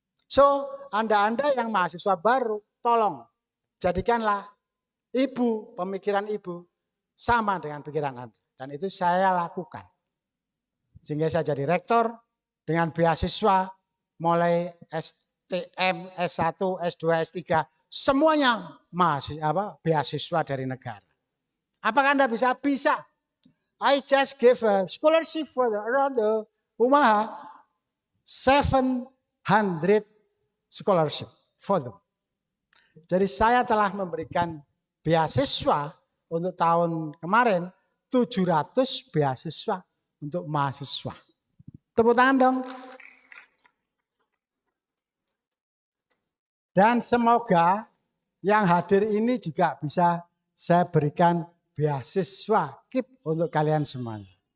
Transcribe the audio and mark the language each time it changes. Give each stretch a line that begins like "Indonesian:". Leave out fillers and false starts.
Indonesian: So, Anda yang mahasiswa baru, tolong jadikanlah ibu, pemikiran ibu sama dengan pikiran Anda. Dan itu saya lakukan. Sehingga saya jadi rektor dengan beasiswa mulai STM, S1, S2, S3, semuanya beasiswa dari negara. Apakah Anda bisa? Bisa.
English: I just gave a scholarship for around the UMAHA, 700 scholarship for them.
Indonesian: Jadi saya telah memberikan beasiswa untuk tahun kemarin 700 beasiswa untuk mahasiswa. Tepuk tangan dong. Dan semoga yang hadir ini juga bisa saya berikan beasiswa KIP untuk kalian semuanya.